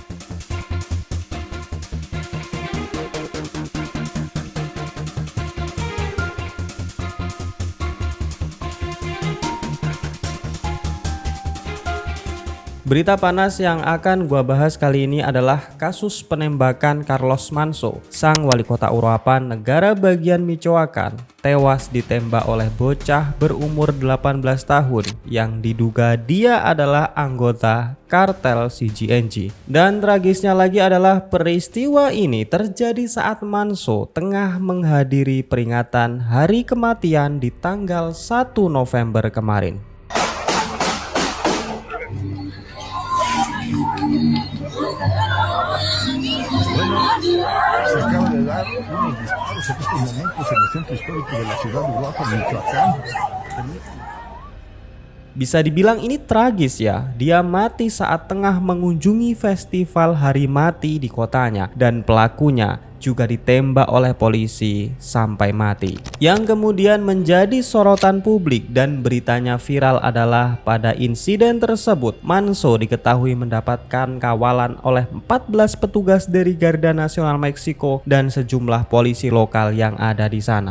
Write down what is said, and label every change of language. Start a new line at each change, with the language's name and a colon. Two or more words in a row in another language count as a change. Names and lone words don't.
Indonesian: Berita panas yang akan gua bahas kali ini adalah kasus penembakan Carlos Manso, sang wali kota Uruapan, negara bagian Michoacan, tewas ditembak oleh bocah berumur 18 tahun yang diduga dia adalah anggota kartel CGNG. Dan tragisnya lagi adalah peristiwa ini terjadi saat Manso tengah menghadiri peringatan hari kematian di tanggal 1 November kemarin.
Spanish: Se acaba de dar unos disparos en estos momentos en el centro histórico de la ciudad de Uruapan, Michoacán.
Indonesian: Bisa dibilang ini tragis ya, dia mati saat tengah mengunjungi festival hari mati di kotanya, dan pelakunya juga ditembak oleh polisi sampai mati. Yang kemudian menjadi sorotan publik dan beritanya viral adalah pada insiden tersebut Manso diketahui mendapatkan kawalan oleh 14 petugas dari Garda Nasional Meksiko dan sejumlah polisi lokal yang ada di sana.